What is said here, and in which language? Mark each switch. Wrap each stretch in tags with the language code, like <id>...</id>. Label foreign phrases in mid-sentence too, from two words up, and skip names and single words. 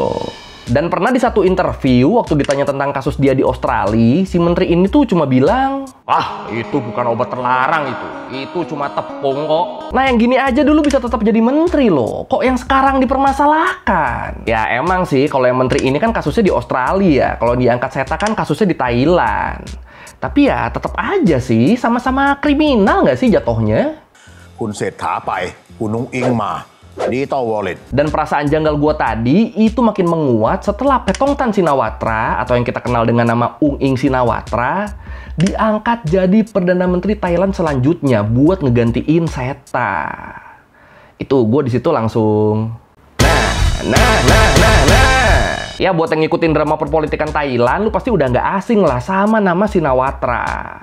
<id>Dan pernah di satu interview waktu ditanya tentang kasus dia di Australia, si menteri ini tuh cuma bilang, "Ah, itu bukan obat terlarang itu cuma tepung kok." Nah yang gini aja dulu bisa tetap jadi menteri loh, kok yang sekarang dipermasalahkan? Ya emang sih kalau yang menteri ini kan kasusnya di Australia, kalau diangkat Seta kan kasusnya di Thailand. Tapi ya tetap aja sih sama-sama kriminal nggak sih jatuhnya?</id> <th>คุณเศรษฐาไปคุณนุ้งอิงมา</th> <en>Digital Wallet.</en> <id>Dan perasaan janggal gua tadi itu makin menguat setelah Petongtan Shinawatra atau yang kita kenal dengan nama Ung Ing Shinawatra diangkat jadi Perdana Menteri Thailand selanjutnya buat ngegantiin Seta. Itu gue di situ langsung Ya buat yang ngikutin drama perpolitikan Thailand, lu pasti udah nggak asing lah sama nama Shinawatra.</id>